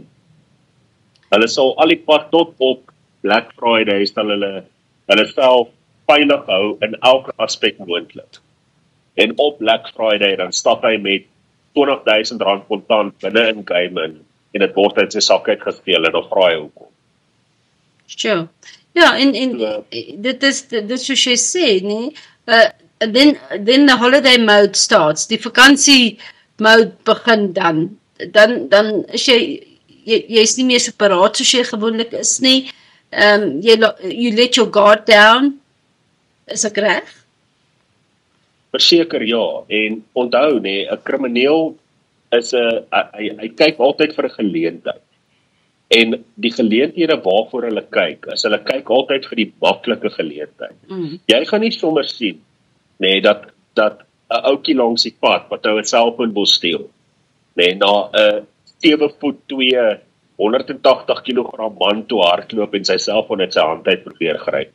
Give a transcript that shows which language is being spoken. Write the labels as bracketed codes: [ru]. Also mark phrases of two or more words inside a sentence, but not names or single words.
[af] Hulle sal al die pad tot op Black Friday, sal hulle self veilig hou in elke aspek moontlik. En op Black Friday, dan stap hy met R20,000 kontant binne in Cayman, en dit word uit sy sak uitgesteel, en dan vra hy hoekom. Sure. Ja, en dit is soos jy sê, nee, [en] then the holiday mode starts, [af] die vakansie mode begin dan is jy's nie meer so paraat soos jy gewoonlik is nie, [en] you let your guard down, [af] is ek reg? Verseker ja, en onthou nee, 'n krimineel is hy kyk altyd vir 'n geleentheid. En die geleenthede waarvoor hulle kyk altyd vir die maklike geleentheid. Jy gaan nie sommer sien nee, dat 'n ouetjie langs die pad wat nou 'n selfoon wil steel, nee, na 'n 7 voet 2 180 kg man toe hardloop en sy selfoon uit sy hand uit probeer gryp.